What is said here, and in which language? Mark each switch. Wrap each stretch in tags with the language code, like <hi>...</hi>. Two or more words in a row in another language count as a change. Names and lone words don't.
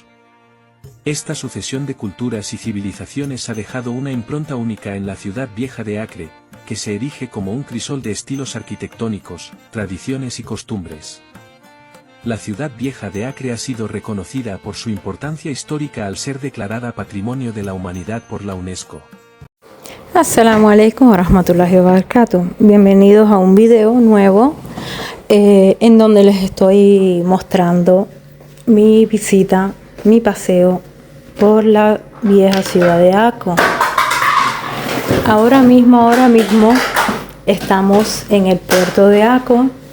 <es>Esta sucesión de culturas y civilizaciones ha dejado una impronta única en la ciudad vieja de Acre, que se erige como un crisol de estilos arquitectónicos, tradiciones y costumbres. La ciudad vieja de Acre ha sido reconocida por su importancia histórica al ser declarada Patrimonio de la Humanidad por la UNESCO.</es> <ar>السلام عليكم ورحمة الله وبركاته.</ar> <es>Bienvenidos a un video nuevo en donde les estoy mostrando mi visita, mi paseo por la vieja ciudad de Acre. Ahora mismo estamos en el puerto de Acre.</es>